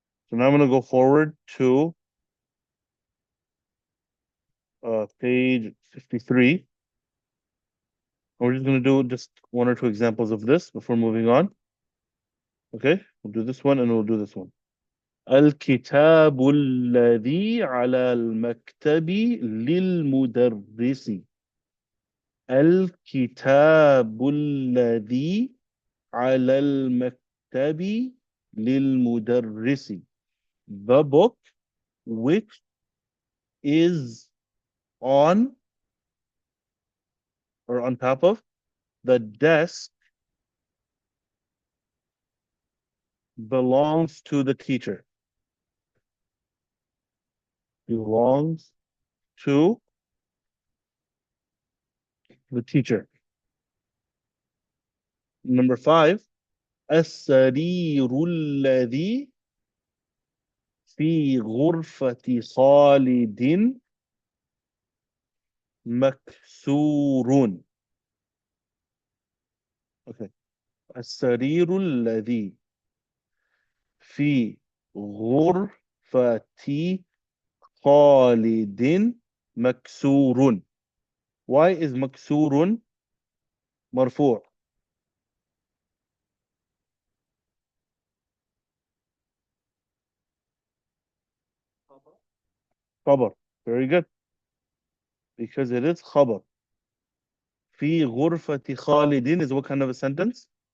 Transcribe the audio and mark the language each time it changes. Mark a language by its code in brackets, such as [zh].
[en] So now I'm going to go forward to page 53. We're just going to do just one or two examples of this before moving on. Okay, we'll do this one and we'll do this one. [ar] الكتاب الذي على المكتب للمدرس. الكتاب الذي على المكتب للمدرس. [en] The book which is on or on top of the desk belongs to the teacher. Belongs to the teacher. Number 5. [ar] السرير الذي في غرفة خالد مكسور. [en] Okay. [ar] السرير الذي في غرفة خالد مكسور. [en] Why is [ar] مكسور مرفوع? [en] خبر. Very good. Because it is خبر. [ar] في غرفة خالد [en] is what kind of a sentence?